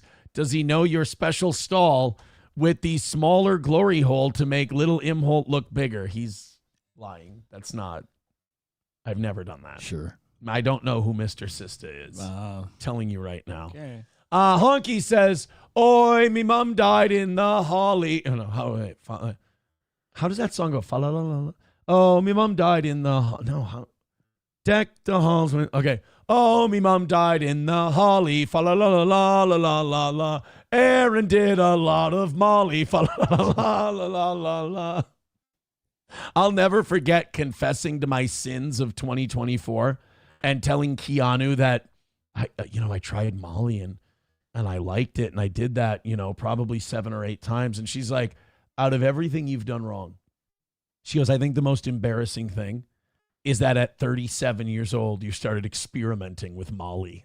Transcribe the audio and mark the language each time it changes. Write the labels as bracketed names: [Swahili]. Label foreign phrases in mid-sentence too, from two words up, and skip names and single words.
[English] Does he know your special stall with the smaller glory hole to make little Imholt look bigger? He's lying. That's not. I've never done that. Sure. I don't know who Mr. Sista is. Telling you right now. Okay. Honky says, "Oi, me mum died in the holly." Oh, no, how does that song go? Fa-la-la-la-la. Oh, me mum died in the how? Deck the halls. Okay. Oh, me mum died in the holly. Fa la la la la la la la la. Aaron did a lot of Molly. Fa la la la la la la. I'll never forget confessing to my sins of 2024 and telling Keanu that I tried Molly and I liked it and I did that, probably 7 or 8 times. And she's like, out of everything you've done wrong, she goes, I think the most embarrassing thing is that at 37 years old, you started experimenting with Molly.